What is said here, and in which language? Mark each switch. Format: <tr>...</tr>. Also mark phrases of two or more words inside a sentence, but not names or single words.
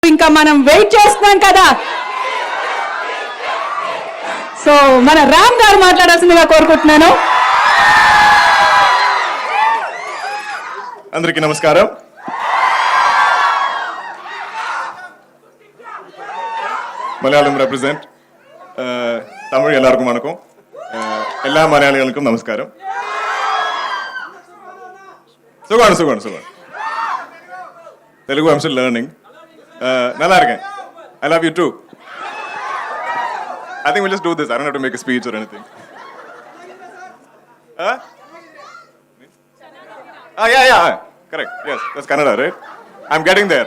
<te>ఇంకా మనం వెయిట్ చేస్తున్నాం కదా. సో మన రామ్ గారు మాట్లాడాల్సిందిగా కోరుకుంటున్నాను. అందరికీ నమస్కారం.</te> <ml>മലയാളം റെപ്രസെന്റ് തമിഴ് എല്ലാവർക്കും വണക്കം. എല്ലാ മലയാളികൾക്കും നമസ്കാരം. സുഖമാണ് സുഖമാണ് സുഖമാണ്.</ml> <en>Telugu I'm still learning.</en> <ta>நல்லா இருக்கேன்.</ta> <en>I love you too. I think we'll just do this. I don't have to make a speech or anything. Yeah. Correct. Yes, that's Kannada, right? I'm getting there.</en>